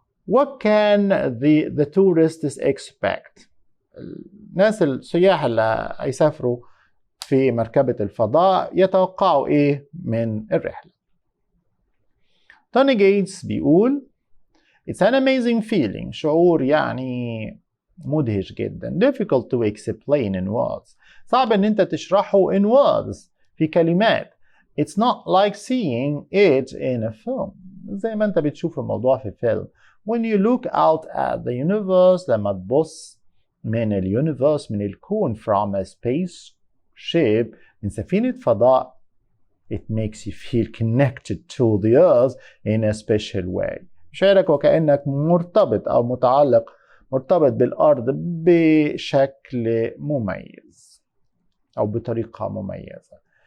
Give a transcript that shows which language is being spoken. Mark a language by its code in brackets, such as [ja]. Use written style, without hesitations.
[en] What can the tourists expect؟ [ar] الناس السياح اللي هيسافروا في مركبة الفضاء يتوقعوا ايه من الرحلة؟ توني جيتس بيقول [en] It's an amazing feeling، [ar] شعور يعني مدهش جدا. [en] Difficult to explain in words، [ar] صعب ان انت تشرحه [en] in words [ar] في كلمات. [en] It's not like seeing it in a film، [ar] زي ما انت بتشوف الموضوع في فيلم. [en] When you look out at the universe، [ar] لما تبص من اليونيفرس من الكون [en] from a spaceship، [ar] من سفينة فضاء، [en] it makes you feel connected to the earth in a special way. [ar] شعورك وكأنك مرتبط أو مرتبط بالأرض بشكل مميز أو بطريقة مميزة.